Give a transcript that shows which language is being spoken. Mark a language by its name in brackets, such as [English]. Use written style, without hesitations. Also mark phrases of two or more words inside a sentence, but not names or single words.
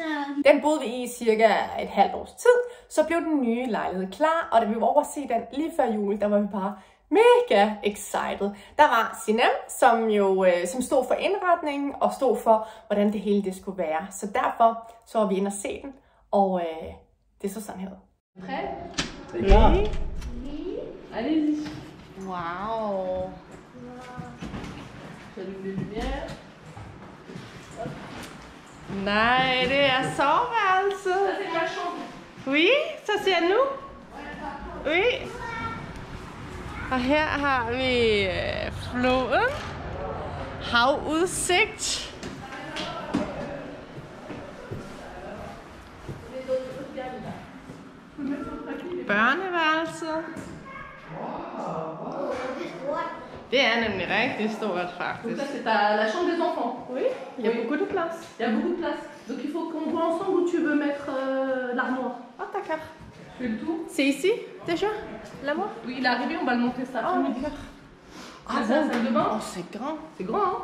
[Danish] Den boede vi i cirka et halvt års tid. Så blev den nye lejlighed klar, og da vi var over at se den lige før jul, der var vi bare mega excited. Der var Sinem, som stod for indretningen og stod for, hvordan det hele det skulle være. Så derfor så var vi inde og se den, og det så sådan her. Ja. [French] Allez-y. Wow. [Danish] Nej, det er soveværelset. Oui, så ser nu. Oui. Og her har vi floden. Havudsigt. Børneværelset. Det er nemlig rigtig stort, faktisk. [French] Donc ça, c'est la chambre des enfants. Oui, il y a beaucoup de place. Il y a beaucoup de place. Donc il faut qu'on voit ensemble où tu veux mettre l'armoire. Oh, d'accord. Tu fais le tour. C'est ici, déjà, l'armoire? Oui, il est arrivé, on va le monter ça. Oh, d'accord. Ah, c'est la salle de bain. Oh, c'est grand. C'est grand, hein?